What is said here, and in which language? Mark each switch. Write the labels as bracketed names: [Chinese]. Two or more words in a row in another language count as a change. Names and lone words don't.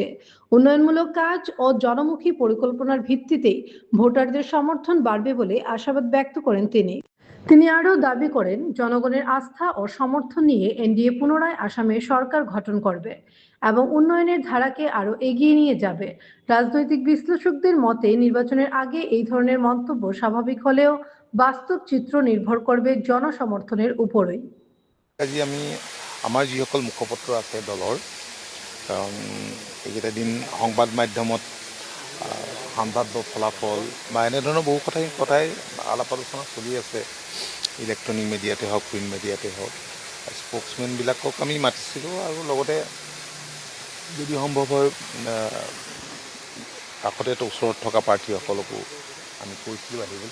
[Bangla] উন্নয়নমূলক কাজ ও জনমুখী পরিকল্পনার ভিত্তিতেই ভোটারদের সমর্থন বাড়বে বলে আশাবাদ ব্যক্ত করেন তিনি আরও দাবি করেন, জনগণের আস্থা ও সমর্থন নিয়ে NDA পুনরায় আসামে সরকার গঠন করবে এবং উন্নয়নের ধারাকে আরও এগিয়ে নিয়ে যাবে। রাজনৈতিক বিশ্লেষকদের মতে, নির্বাচনের আগে এই ধরনের মন্তব্য স্বাভাবিক হলেও বাস্তব চিত্র নির্ভর করবে জনসমর্থনের উপরই। [Assamese] আজি আমি আমাৰ যিসকল মুখপত্ৰ আছে দলৰ, কাৰণ এইকেইটা দিন সংবাদ মাধ্যমত সাংবাদ ফলাফল বা এনেধৰণৰ বহু কথাই আলাপ আলোচনা চলি আছে। [English] electronic media-te [Assamese] হওক, [English] print media-te [Assamese] হওক, স্প'ক্সমেনবিলাকক আমি মাতিছিলোঁ আৰু লগতে যদি সম্ভৱ হয় কাষতে ওচৰত থকা প্ৰাৰ্থীসকলকো আমি কৈছিলোঁ আহিবলৈ।